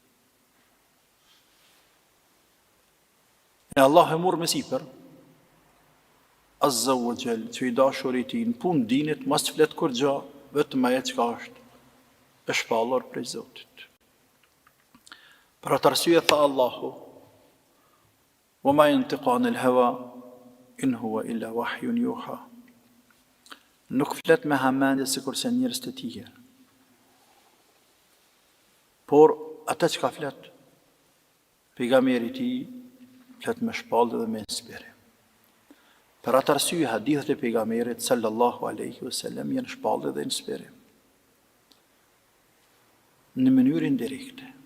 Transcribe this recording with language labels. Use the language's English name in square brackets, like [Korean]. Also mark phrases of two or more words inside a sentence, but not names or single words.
[Albanian] E Allah e murë me sipër, [Arabic] عز وجل, [Albanian] që i dashurit ti në punë dinit, mas të fletë kur gja, vetëm ajo çka është e shpallur prej Zotit. Për atë arsye tha Allahu, [Arabic] وما ينطق عن الهوى إن هو إلا وحي يوحى. [Albanian] Nuk flet me hamendje sikurse njerëz të tjerë, por ata çka flet pejgamberi i tij flet me shpallje dhe me inspirim. Për atë arsye hadithet e pejgamberit [Arabic] صلى الله عليه وسلم [Albanian] janë shpallje dhe inspirim në mënyrë indirekte.